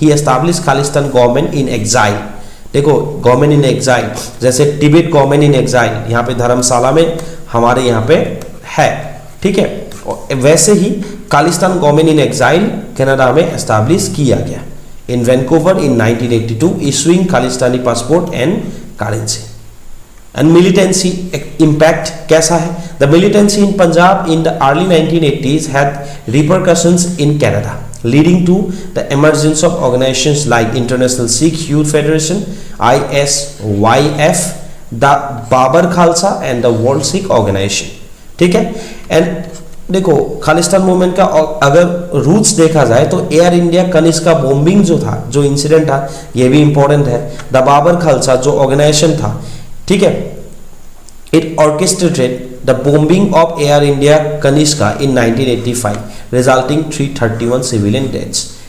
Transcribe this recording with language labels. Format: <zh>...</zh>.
<en>He establish Khalistan government in exile.</en> <hi>देखो</hi> <en>government in exile, जैसे Tibet government in exile</en> <hi>यहाँ पे धर्मशाला में हमारे यहाँ पे है। ठीक है, वैसे ही</hi> <en>Khalistan government in exile Canada में establish</en> <hi>किया गया</hi> <en>In Vancouver in 1982, issuing Khalistani passport and currency. And militancy impact कैसा है, the militancy in Punjab in the early 1980s had repercussions in Canada, leading to the emergence of organizations like International Sikh Youth Federation ISYF, the Babar Khalsa and the World Sikh Organization।</en> <hi>ठीक है, and देखो Khalistan movement का अगर roots देखा जाए तो air India Kanishka का bombing जो था, जो इंसिडेंट था, ये भी इंपॉर्टेंट है।</hi> <en>the Babar Khalsa</en> <hi>जो ऑर्गेनाइजेशन था, ठीक है,</hi> <en>It orchestrated the bombing of Air India Kanishka in 1985, resulting 331 civilian deaths.</en>